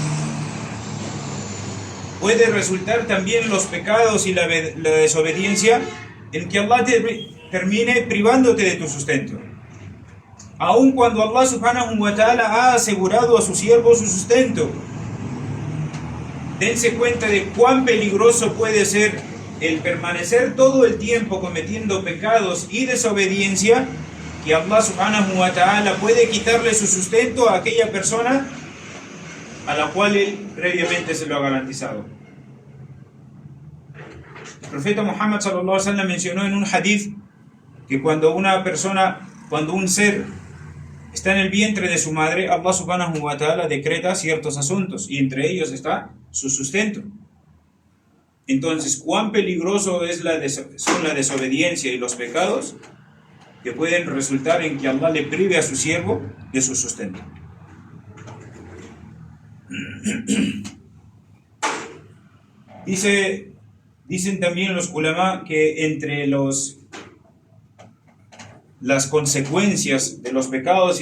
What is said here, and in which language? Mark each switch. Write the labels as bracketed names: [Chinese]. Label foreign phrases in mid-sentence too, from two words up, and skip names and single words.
[Spanish] Puede resultar también los pecados y la desobediencia en que Allah termine privándote de tu sustento. Aun cuando Allah [Arabic] سبحانه وتعالى [Spanish] ha asegurado a su siervo su sustento, dense cuenta de cuán peligroso puede ser el permanecer todo el tiempo cometiendo pecados y desobediencia, que Allah [Arabic] سبحانه وتعالى [Spanish] puede quitarle su sustento a aquella persona a la cual Él previamente se lo ha garantizado. El profeta Muhammad [Arabic] صلى الله عليه وسلم [Spanish] mencionó en un hadith que cuando un ser está en el vientre de su madre, Allah [Arabic] سبحانه وتعالى [Spanish] decreta ciertos asuntos, y entre ellos está su sustento. Entonces, cuán peligroso son la desobediencia y los pecados que pueden resultar en que Allah le prive a su siervo de su sustento. Dicen también los ulama que entre las consecuencias de los pecados y